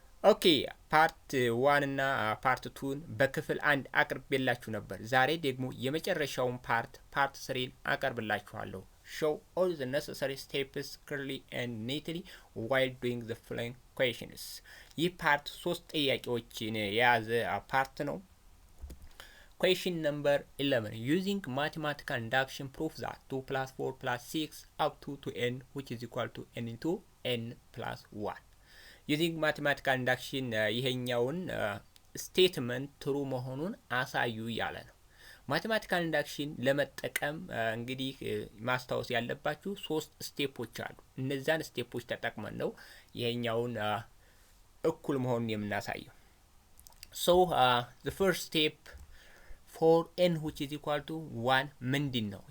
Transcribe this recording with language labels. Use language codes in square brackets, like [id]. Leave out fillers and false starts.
[am] ኦኬ ፓርት 1 እና ፓርት 2ን በክፍል 1 አቅርቤላችሁ ነበር። ዛሬ ደግሞ የመጨረሻውን ፓርት 3ን አቀርብላችኋለሁ። [en] show all the necessary steps clearly and neatly while doing the following questions። [am] ይህ ፓርት 3 ጥያቄዎችን የያዘ ፓርት ነው። [en] Question number 11. Using mathematical induction prove that 2 plus 4 plus 6 up to n which is equal to n into n plus 1. [am] ዩዚንግ ማቴማቲካል ኢንዳክሽን ይሄኛውን ስቴትመንት ትሩ መሆኑን አሳዩ እያለ ነው። ማቴማቲካል ኢንዳክሽን ለመጠቀም እንግዲህ ማስታወስ ያለባችሁ 3 ስቴፖች አሉ። እነዛን ስቴፖች ተጠቅመን ነው ይሄኛውን እኩል መሆኑን የምናሳየው። [en] So the first step for n which is equal to 1 [am] ምንድን ነው?